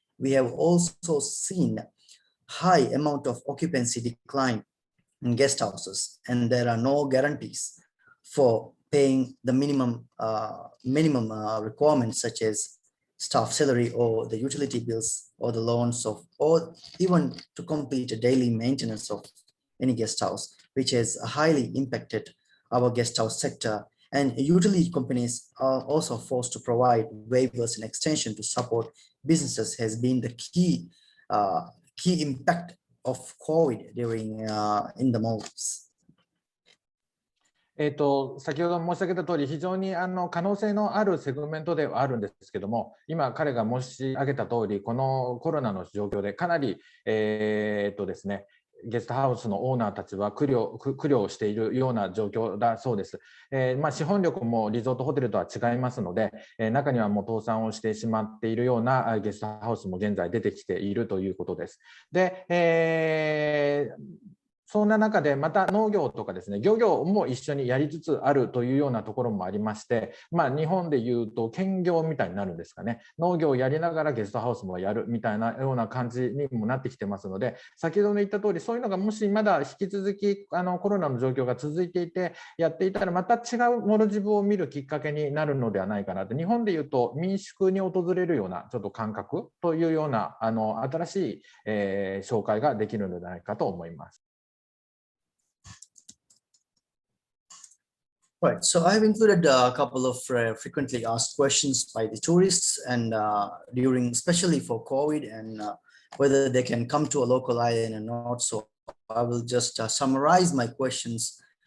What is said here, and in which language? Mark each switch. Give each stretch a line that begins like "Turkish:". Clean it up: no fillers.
English: We have also seen high amount of occupancy decline in guest houses, and there are no guarantees for paying the minimum requirements such as staff salary or the utility bills or the loans of, or even to complete a daily maintenance of any guest house, which has highly impacted our guest house sector. And utility companies are also forced to provide waivers and extension to support businesses has been the key impact of COVID during in the Maldives.
Japanese: 先ほど申し上げた通り、非常に可能性のあるセグメントではあるんですけども、今彼が申し上げた通り、このコロナの状況でかなりですね、ゲストハウスのオーナーたちは苦慮しているような状況だそうです。資本力もリゾートホテルとは違いますので、中にはもう倒産をしてしまっているようなゲストハウスも現在出てきているということです。で、そんな中でまた農業とかですね、漁業も一緒にやりつつあるというようなところもありまして、日本でいうと兼業みたいになるんですかね。農業をやりながらゲストハウスもやるみたいなような感じにもなってきてますので、先ほど言った通り、そういうのがもしまだ引き続きコロナの状況が続いていてやっていたら、また違うモルジブを見るきっかけになるのではないかなと。日本でいうと民宿に訪れるようなちょっと感覚というような新しい、紹介ができるのではないかと思います。
English: Right, so I've included a couple of frequently asked questions by the tourists, and during, especially for COVID, and whether they can come to a local island or not. So I will just summarize my questions.